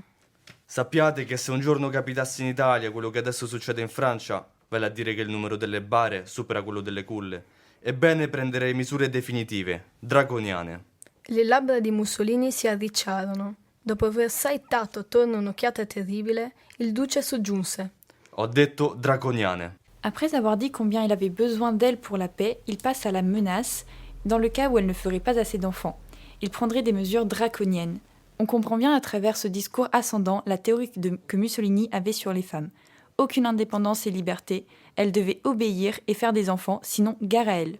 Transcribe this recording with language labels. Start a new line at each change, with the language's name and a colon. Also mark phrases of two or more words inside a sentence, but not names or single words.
Italian: Sappiate che se un giorno capitasse in Italia quello che adesso succede in Francia, vale a dire che il numero delle bare supera quello delle culle, ebbene prenderei misure definitive, draconiane. Le labbra di Mussolini si arricciarono. Dopo aver saettato attorno un'occhiata terribile, il duce soggiunse. Ho detto draconiane.
French: Après avoir dit combien il avait besoin d'elle pour la paix, il passe à la menace, dans le cas où elle ne ferait pas assez d'enfants. Il prendrait des mesures draconiennes. On comprend bien à travers ce discours ascendant la théorie que Mussolini avait sur les femmes. Aucune indépendance et liberté, elles devaient obéir et faire des enfants, sinon gare à elles.